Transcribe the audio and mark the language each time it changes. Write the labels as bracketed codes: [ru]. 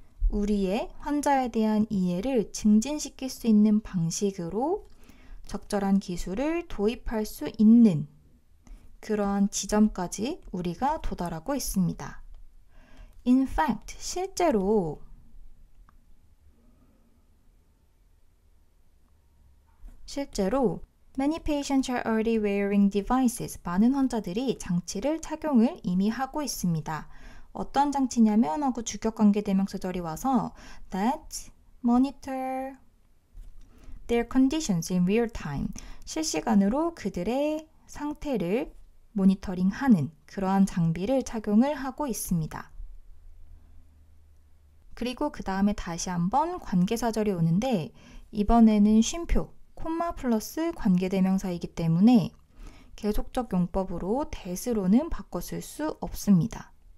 [ko] 우리의 환자에 대한 이해를 증진시킬 수 있는 방식으로 적절한 기술을 도입할 수 있는 그러한 지점까지 우리가 도달하고 있습니다. [en] In fact, [ko] 실제로 [en] many patients are already wearing devices. [ko] 많은 환자들이 장치를 착용을 이미 하고 있습니다. 어떤 장치냐면 하고 주격관계대명사절이 와서 [en] that monitor their conditions in real time. [ko] 실시간으로 그들의 상태를 모니터링하는 그러한 장비를 착용을 하고 있습니다. 그리고 그 다음에 다시 한번 관계사절이 오는데 이번에는 쉼표, 콤마 플러스 관계대명사이기 때문에 계속적 용법으로 that으로는 바꿔 쓸 수 없습니다.